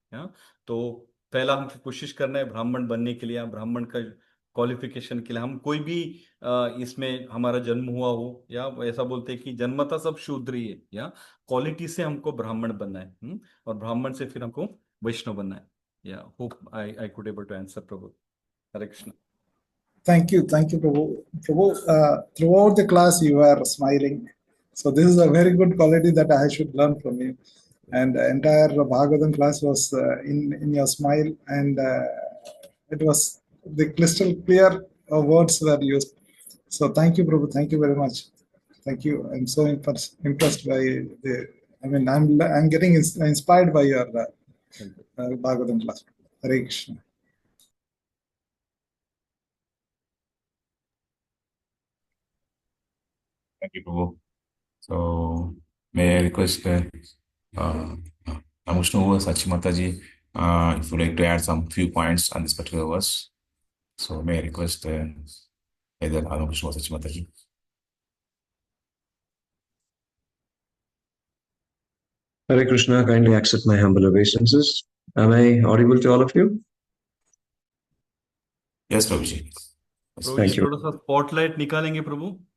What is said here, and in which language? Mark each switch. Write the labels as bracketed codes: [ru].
[hi] या तो पहला हमको कोशिश करना है ब्राह्मण बनने के लिए, या ब्राह्मण का क्वालिफिकेशन के लिए। हम कोई भी इसमें हमारा जन्म हुआ हो, या ऐसा बोलते हैं कि जन्मतः सब शूद्र ही है, या क्वालिटी से हमको ब्राह्मण बनना है, और ब्राह्मण से फिर हमको वैष्णव बनना है। [en] Yeah hope I could able to answer प्रभु। [hi] Hare Krishna. [en] Thank you, Prabhu. Prabhu, throughout the class you are smiling, so this is a very good quality that I should learn from you. And the entire Bhagavatam class was in your smile, and it was the crystal clear words were used. So thank you, Prabhu. Thank you very much. Thank you. I'm so impressed by the. I mean, I'm getting inspired by your Bhagavatam class. Hare Krishna. Thank you, Prabhu. So, may I request Namushnu Sachimataji, if you would like to add some few points on this particular verse. So, may I request either Namushnu or Sachimataji. Hare Krishna, kindly accept my humble obeisances. Am I audible to all of you? Yes, Prabhuji. [hi] प्रभु जी थोड़ा सा spotlight निकालेंगे प्रभु।